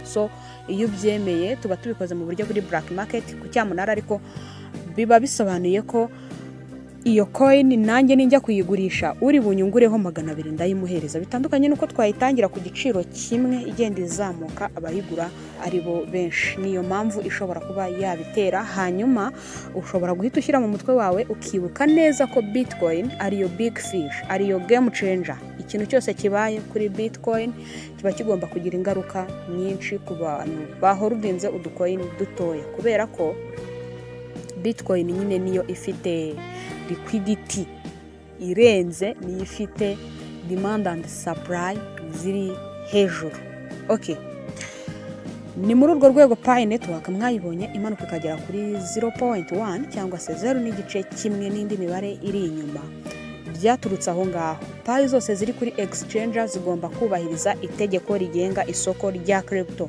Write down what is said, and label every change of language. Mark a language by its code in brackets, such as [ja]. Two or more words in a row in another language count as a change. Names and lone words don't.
[rw] So iyo ubyemeye tuba tubikoze mu buryo buri [en] black market [rw] ku cyamunara, ariko biba bisobanuye ko iyo coin nanjye ninjya kuyigurisha uri bunyungureho 200 ndayimuhereza, bitandukanye nuko twayitangira ku giciro kimwe igenda izamuka abayigura ari bo benshi. Niyo mpamvu ishobora kuba yabitera. Hanyuma ushobora guhita ushyira mu mutwe wawe ukibuka neza ko Bitcoin ariyo [en] big fish, [rw] ariyo [en] game changer. [rw] Ikintu cyose kibaye kuri Bitcoin kiba kigomba kugira ingaruka nyinshi ku bantu bahorudinze uducoin dutoya, kubera ko Bitcoin nyine niyo ifite liquidity irenze, niyo ifite [en] demand and supply [rw] ziri hejuru. Okay, ni muri urwo rwego Pi Network mwayibonye imanuka ikagera kuri 0.1 cyangwa se 0.1 n'indi mibare iri inyuma. Byaturutse aho ngaho. Pi zose ziri kuri exchange zigomba kubahiriza itegeko rigenga isoko rya crypto.